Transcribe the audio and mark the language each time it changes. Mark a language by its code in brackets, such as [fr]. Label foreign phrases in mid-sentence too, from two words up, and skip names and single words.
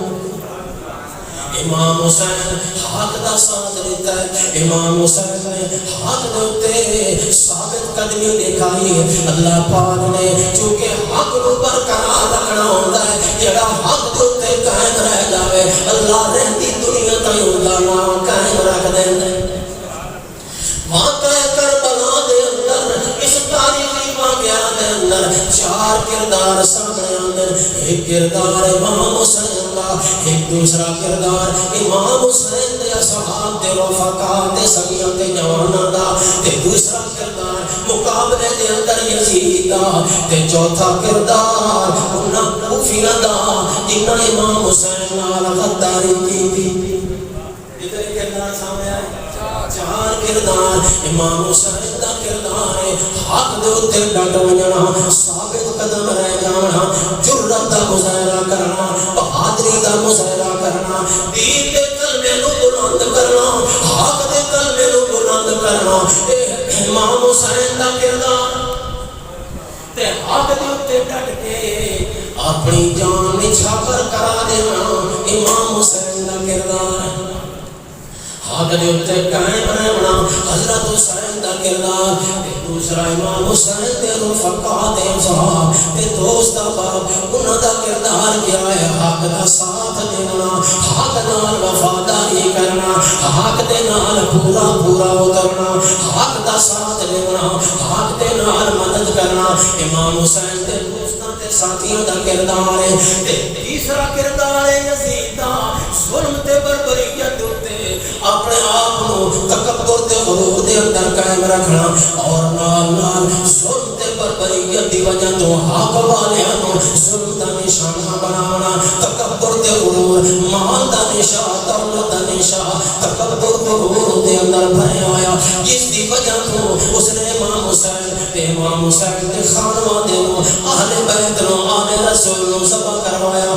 [pa] امام حسین حق دا ساتھ دیتا ہے امام حسین نے حق دوتے ثابت قدمی دکھائی اللہ پاک نے [ur] چونکہ حق کو برقرار رکھنا ہوتا ہے [pa] جڑا حق دوتے قائم رہ جاوے اللہ رہتی دنیا تائیں ہوتا نام قائم رکھ دیں واقعہ کربلا دے اندر اس تاریخی واقعہ دے اندر چار کردار سامنے آندے ایک کردار امام حسین دا ایک دوسرا کردار امام حسین دے اصحاب دے رفقا دے سگیاں دے جواناں دا تے دوسرا کردار مقابلے دے اندر یزید دا تے چوتھا کردار انہاں کوفیاں دا جنہاں امام حسین نال غداری کی ادھر کردار سامنے آئے چار کردار امام حسین دا کردار ہے حق دے اوتے ڈٹ وجنا ثابت قدم رہ جانا جرأت دا مظاہرہ کرنا بہادری دا مظاہرہ کرنا دین دے کلمے نو بلند کرنا حق دے کلمے نو بلند کرنا امام حسین دا کردار تے حق دے اوتے ڈٹ کے اپنی جان نچھاور کرا دینا امام حسین دا کردار حق دے اوتے قائم رہنا حضرت حسین دا کردار دوسرا امام حسین دے رفقا دے صحاب تے دوست احباب انہاں دا کردار کیا ہے حق دا ساتھ دینا حق نال وفاداری کرنا حق دے نال پورا پورا اترنا حق دا ساتھ دینا حق دے نال مدد کرنا امام حسین دے دوستاں تے ساتھیاں دا کردار ہے تے تیسرا کردار ہے یزید دا ظلم تے بربریت تے [ur] اپنے آپ کو [pa] تکبر تے غرور دے اندر قائم رکھنا اور نال نال ظلم تے بربریت دی وجہ تو حق والیاں نو ظلم دا نشانہ بنانا تکبر تے غرور مال دا نشانہ دولت دا نشانہ تکبر تے غرور دے اندر بھریا ہویا جس دی وجہ تو اس نے امام حسین دے خانوادے نو اہل بیت نو آل رسول نو ذبح کروایا